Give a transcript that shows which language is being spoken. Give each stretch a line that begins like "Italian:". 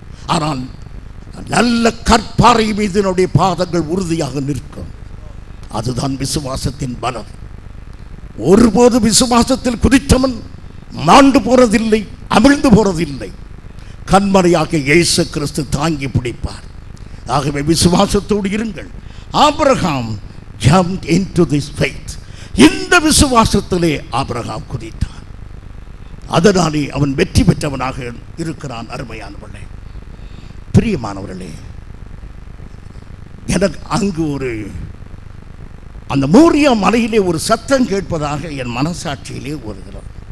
Tamil: ஆனால் நல்ல கற்பாறை மீது நம்முடைய பாதங்கள் உறுதியாக நிற்கும். அதுதான் விசுவாசத்தின் பலம். ஒருபோது விசுவாசத்தில் குதித்தவன் மாண்டு போறதில்லை, அமிழ்ந்து போறதில்லை. கண்மறையாக இயேசு கிறிஸ்து தாங்கி பிடிப்பார். ஆகவே விசுவாசத்தோடு இருங்கள்.
English: Abraham jumped into this faith.
Tamil: இந்த விசுவாசத்திலே ஆபிரகாம் குதித்தான். அதனாலே அவன் வெற்றி பெற்றவனாக இருக்கிறான். அருமையானவர்களே, பிரியமானவர்களே, எனக்கு அங்கு அந்த மோரியா மலையிலே ஒரு சத்தம் கேட்பதாக என் மனசாட்சியிலே வருகிறது.